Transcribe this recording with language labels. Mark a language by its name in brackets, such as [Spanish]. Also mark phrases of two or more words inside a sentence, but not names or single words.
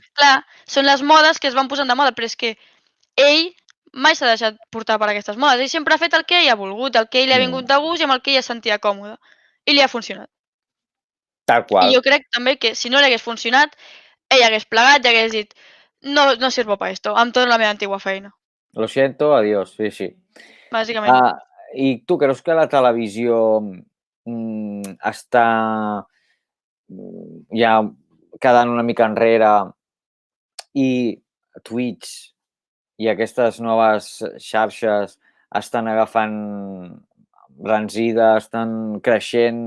[Catalan] Clar, són les modes que es van posant de moda, però és que ell mai s'ha deixat portar per aquestes modes. Ell sempre ha fet el que ell ha volgut, el que ell li ha Mm. vingut de gust i amb el que ell es sentia còmode. I li ha funcionat. Tal I qual. jo crec també que si no li hagués funcionat, ell hagués plegat i hagués dit [Spanish] no sirvo para esto, [Catalan] em torno a la meva antigua feina. [Spanish] Lo siento, adiós. [Catalan] Sí, sí. Bàsicament. Ah, I tu creus que la televisió està ja quedant una mica enrere i Twitch i aquestes noves xarxes estan agafant embranzida, estan creixent?